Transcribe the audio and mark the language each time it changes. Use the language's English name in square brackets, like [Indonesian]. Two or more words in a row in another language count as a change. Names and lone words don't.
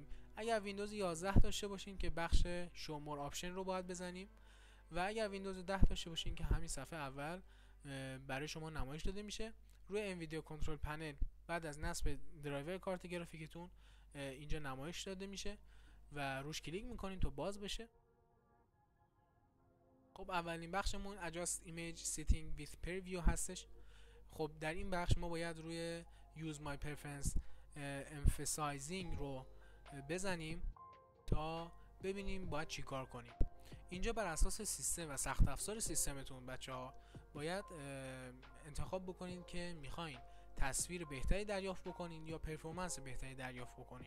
[Persian] اگر ویندوز 11 داشته باشین که بخش [English] show more option [Persian] رو باید بزنیم و اگر ویندوز 10 داشته باشین که همین صفحه اول برای شما نمایش داده میشه. روی انویدیا [English] control panel [Persian] بعد از نصب درایور کارت گرافیکتون اینجا نمایش داده میشه و روش کلیک میکنین تا باز بشه. خب اولین بخشمون [English] adjust image setting with preview [Persian] هستش. خب در این بخش ما باید روی [English] use my preference emphasizing [Persian] رو بزنیم تا ببینیم باید چی کار کنیم. اینجا بر اساس سیستم و سخت افزار سیستمتون بچه ها باید انتخاب بکنید که میخواین تصویر بهتری دریافت بکنین یا پرفورمنس بهتری دریافت بکنین.